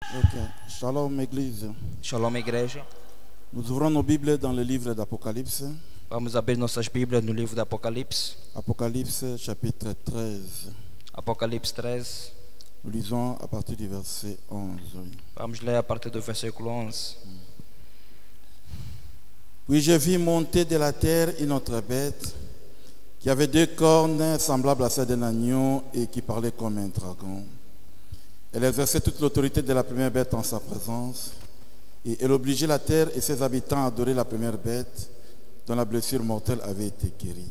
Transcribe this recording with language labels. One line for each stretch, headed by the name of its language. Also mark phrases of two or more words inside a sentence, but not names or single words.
French: Ok. Shalom Église.
Portuguese: Shalom, igreja.
French: Nous ouvrons nos Bibles dans le livre d'Apocalypse.
Portuguese: Vamos abrir nossas Bíblias no livro do Apocalipse.
French: Apocalypse chapitre 13.
Portuguese: Apocalipse 13.
French: Nous lisons à partir du verset 11.
Portuguese: Vamos ler a partir do versículo 11.
French: Puis je vis monter de la terre une autre bête qui avait deux cornes semblables à celles d'un agneau et qui parlait comme un dragon. Elle exerçait toute l'autorité de la première bête en sa présence et elle obligeait la terre et ses habitants à adorer la première bête dont la blessure mortelle avait été guérie.